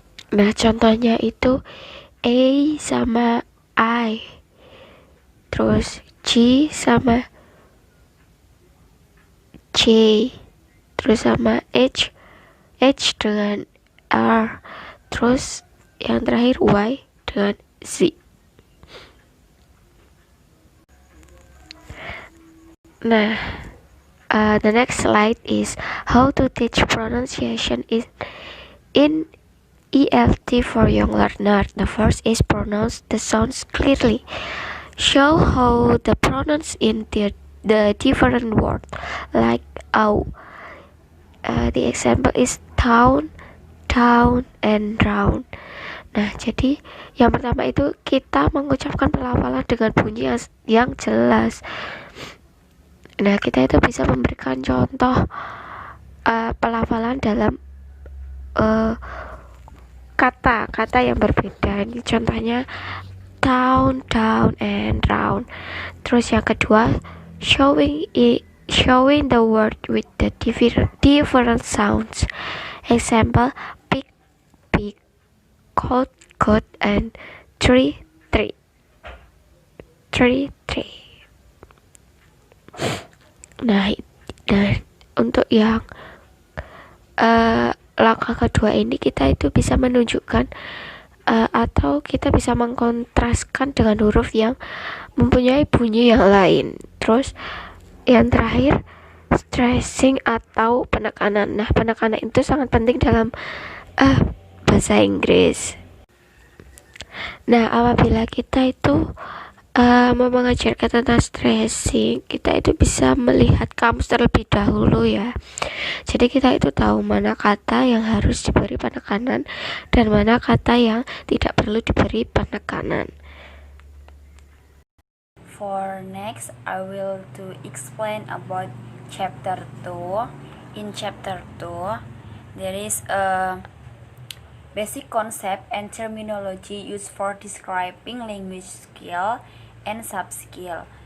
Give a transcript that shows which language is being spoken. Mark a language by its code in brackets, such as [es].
[id] Nah, contohnya itu A sama I, terus G sama J, terus sama H dengan R, terus yang terakhir Y dengan Z. [en] Nah, the next slide is how to teach pronunciation in ELT for young learner. The first is pronounce the sounds clearly. Show how the pronounce in the different words like ow. The example is town, and round. [id] Nah, jadi yang pertama itu kita mengucapkan pelafalan dengan bunyi yang jelas. Nah, kita itu bisa memberikan contoh pelafalan dalam kata-kata yang berbeda. Ini contohnya [en] town, and round. [id] Terus yang kedua, [en] showing showing the word with the different sounds. Example: pick, pick, coat, coat, and tree, tree, tree, tree. [id] Nah, untuk yang langkah kedua ini kita itu bisa menunjukkan atau kita bisa mengkontraskan dengan huruf yang mempunyai bunyi yang lain. Terus yang terakhir, stressing atau penekanan. Nah, penekanan itu sangat penting dalam bahasa Inggris. Nah, apabila kita itu mau mengajarkan tentang stressing, kita itu bisa melihat kamus terlebih dahulu ya. Jadi kita itu tahu mana kata yang harus diberi penekanan dan mana kata yang tidak perlu diberi penekanan. [en] For next, I will to explain about chapter 2. In chapter 2, there is a basic concept and terminology used for describing language skill and sub-skill.